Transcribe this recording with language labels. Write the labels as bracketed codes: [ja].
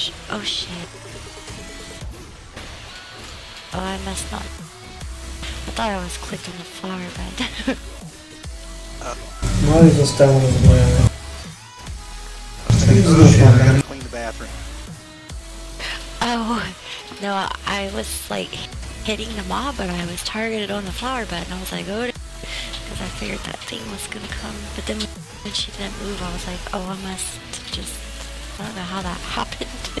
[en] Oh shit. Oh, I must not. I thought I was clicked on the flower bed. [pl] No i zostałem rozbrojony. [en] I gotta clean the bathroom. Oh, no, I was like hitting the mob, but I was targeted on the flower bed, and I was like, oh, because I figured that thing was gonna come. But then when she didn't move, I was like, oh, I must just, I don't know how that happened.